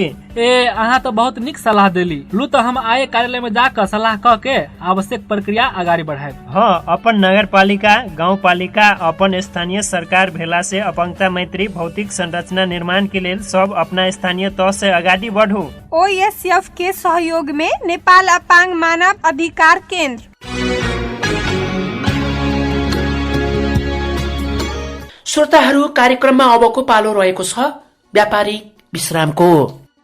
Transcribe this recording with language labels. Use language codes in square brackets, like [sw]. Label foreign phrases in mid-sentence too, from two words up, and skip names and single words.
[mai] ए अहाँ तो बहुत निक सलाह देली। लू तो हम आए कार्यालय में जाकर सलाह कह के आवश्यक प्रक्रिया आगाड़ी बढ़ाए। हाँ, अपन नगर पालिका गाँव पालिका अपन स्थानीय सरकार भेला से अपंगता मैत्री भौतिक संरचना निर्माण के लेल सब अपना स्थानीय तौर से आगाड़ी बढ़ू। OSF के सहयोग में नेपाल अपाङ्ग मानव अधिकार केन्द्र। [ne] श्रोताहरू, कार्यक्रममा अबको पालो रहेको छ व्यापारिक विश्रामको।